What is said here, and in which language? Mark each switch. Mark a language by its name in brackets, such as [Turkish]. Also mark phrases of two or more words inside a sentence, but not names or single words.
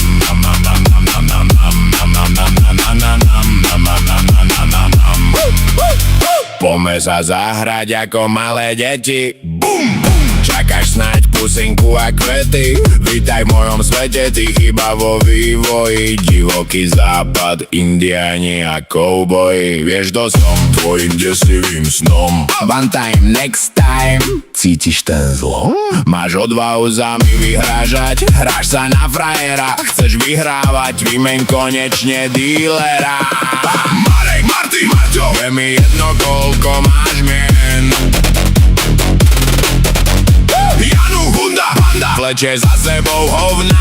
[Slovak] Poďme sa zahrať ako malé deti. Bum! Čakáš snáď pusinku a kvety. Vítaj v mojom svete, ty chyba vo vývoji. Divoký západ, indiáni a kouboji. Vieš, to som tvojim desivým snom. [English] One time, next time. [Slovak] Cítiš ten zlom? Máš odvahu za mi vyhrážať? Hráš sa na frajera, chceš vyhrávať, vymeň konečne dílera. Marek, Marty, Marťo, je mi jedno koľko máš mien. Janu, Hunda, Panda, vlečie za sebou hovná.